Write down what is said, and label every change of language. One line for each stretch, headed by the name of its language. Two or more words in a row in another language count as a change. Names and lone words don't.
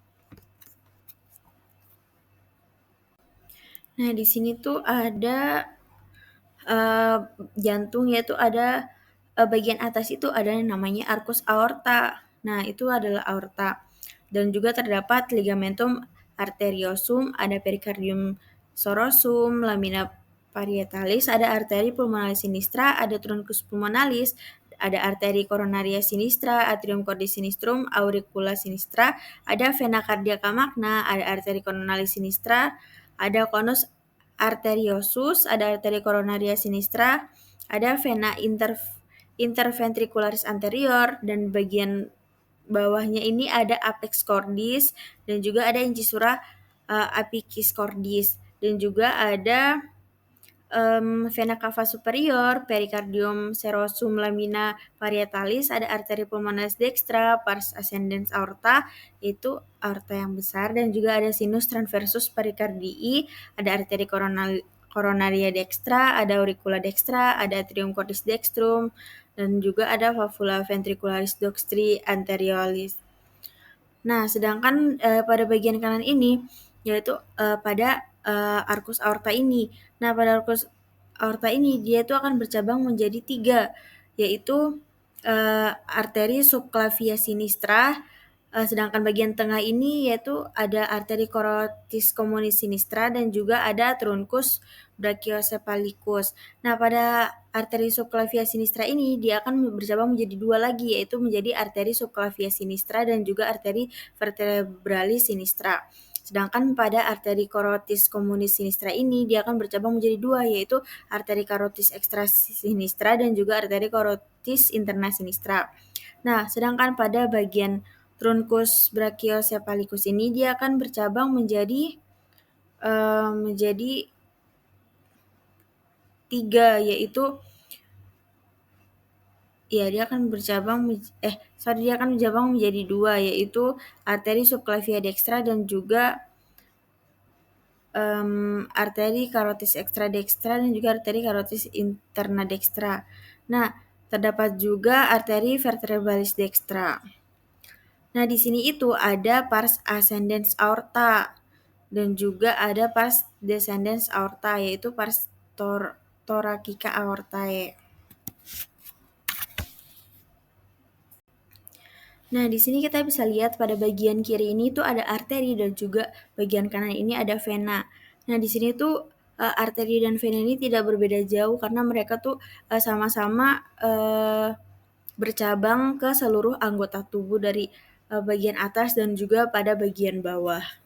Indonesian: Nah, di sini tuh ada jantung, yaitu ada bagian atas itu ada yang namanya
Latin: arcus aorta.
Indonesian: Nah, itu adalah aorta. Dan juga terdapat
Latin: ligamentum arteriosum,
Indonesian: ada
Latin: pericardium sorosum, lamina parietalis,
Indonesian: ada
Latin: arteri pulmonalis sinistra,
Indonesian: ada
Latin: truncus pulmonalis,
Indonesian: ada
Latin: arteri coronaria sinistra, atrium cordis sinistrum, auricula
Indonesian: sinistra, ada
Latin: vena cardiaca magna,
Indonesian: ada
Latin: arteri coronalis sinistra,
Indonesian: ada
Latin: conus arteriosus,
Indonesian: ada
Latin: arteri coronaria sinistra,
Indonesian: ada
Latin: vena interventricularis
Indonesian: anterior, dan bagian bawahnya ini ada
Latin: apex cordis,
Indonesian: dan juga ada
Latin: incisura apicis cordis,
Indonesian: dan juga ada
Latin: vena cava superior, pericardium serosum lamina parietalis,
Indonesian: ada
Latin: arteri pulmonalis dextra, pars ascendens aorta,
Indonesian: itu aorta yang besar, dan juga ada
Latin: sinus transversus pericardii,
Indonesian: ada
Latin: arteri coronaria dextra,
Indonesian: ada
Latin: auricula dextra,
Indonesian: ada
Latin: atrium cordis dextrum,
Indonesian: dan juga ada
Latin: valvula ventricularis doxtri anterioris.
Indonesian: Nah, sedangkan pada bagian kanan ini, yaitu pada
Latin: arcus aorta
Indonesian: ini. Nah, pada
Latin: arcus aorta
Indonesian: ini, dia itu akan bercabang menjadi 3, yaitu
Latin: arteri subclavia sinistra,
Indonesian: sedangkan bagian tengah ini yaitu ada
Latin: arteri carotis communis sinistra,
Indonesian: dan juga ada
Latin: truncus brachiocephalicus.
Indonesian: Nah, pada
Latin: arteri subclavia sinistra
Indonesian: ini dia akan bercabang menjadi 2 lagi, yaitu menjadi
Latin: arteri subclavia sinistra
Indonesian: dan juga
Latin: arteri vertebralis sinistra.
Indonesian: Sedangkan pada
Latin: arteri carotis communis sinistra
Indonesian: ini dia akan bercabang menjadi 2, yaitu
Latin: arteri carotis extra sinistra
Indonesian: dan juga
Latin: arteri carotis interna sinistra.
Indonesian: Nah, sedangkan pada bagian
Latin: truncus brachiocephalicus
Indonesian: ini dia akan bercabang menjadi 3, yaitu dia akan bercabang menjadi 2, yaitu
Latin: arteri subclavia dextra
Indonesian: dan juga
Latin: arteri carotis extra dextra
Indonesian: dan juga
Latin: arteri carotis interna dextra.
Indonesian: Nah, terdapat juga
Latin: arteri vertebralis dextra.
Indonesian: Nah, di sini itu ada
Latin: pars ascendens aorta
Indonesian: dan juga ada
Latin: pars descendens aorta,
Indonesian: yaitu
Latin: pars thoracica aortae.
Indonesian: Nah, di sini kita bisa lihat pada bagian kiri ini tuh ada arteri dan juga bagian kanan ini ada vena. Nah, di sini tuh arteri dan vena ini tidak berbeda jauh karena mereka tuh sama-sama bercabang ke seluruh anggota tubuh dari bagian atas dan juga pada bagian bawah.